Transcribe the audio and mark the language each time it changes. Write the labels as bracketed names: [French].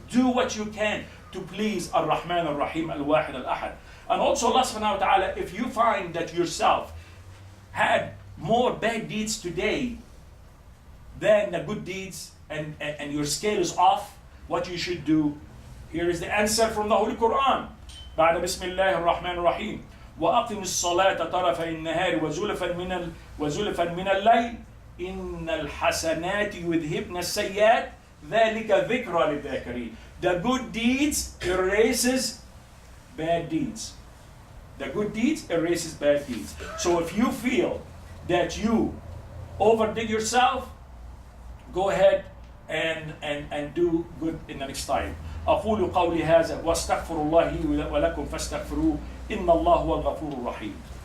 [English] Do what you can to please Ar-Rahman, Ar-Rahim, Al-Wahid, Al-Ahad. And also Allah subhanahu wa ta'ala, if you find that yourself had more bad deeds today than the good deeds, and your scale is off, what you should do. Here is the answer from the Holy Quran. [Arabic] بعد بسم الله الرحمن الرحيم وأقم الصلاة طرفي النهار وزلفا من الليل إن الحسنات يذهبن السيئات ذلك ذكرى للذاكرين. [English] The good deeds erases bad deeds. The good deeds erases bad deeds. So if you feel that you overdid yourself, go ahead and do good in the next time. [Arabic] أقول قولي هذا واستغفر الله لي ولكم فاستغفروه إن الله هو الغفور الرحيم.